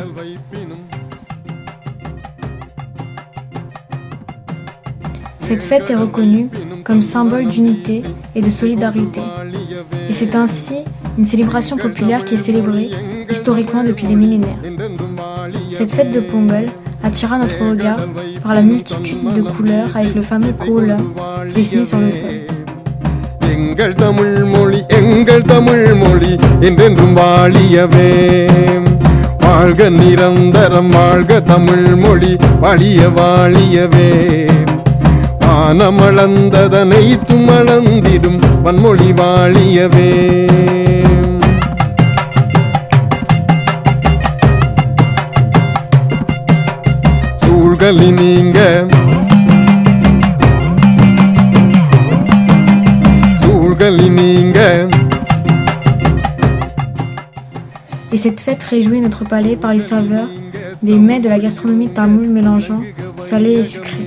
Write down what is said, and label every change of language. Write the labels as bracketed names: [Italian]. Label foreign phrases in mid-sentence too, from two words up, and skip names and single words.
[French] Cette fête est reconnue comme symbole d'unité et de solidarité. Et c'est ainsi une célébration populaire qui est célébrée historiquement depuis des millénaires. Cette fête de Pongal attira notre regard par la multitude de couleurs avec le fameux kola dessiné sur le sol. [Tamil] எங்கள் தமிழ் மொழி எங்கள் தமிழ் மொழி என்றென்றும் வாழியவே வாழ்க நிரந்தரம் வாழ்க தமிழ் மொழி வாழிய வாழியவே வானமளந்ததனை தும்மளந்திடும் வன்மொழி வாழியவே. சூழ்களி நீங்க [French] Et cette fête réjouit notre palais par les saveurs des mets de la gastronomie tamoule mélangeant salé et sucré.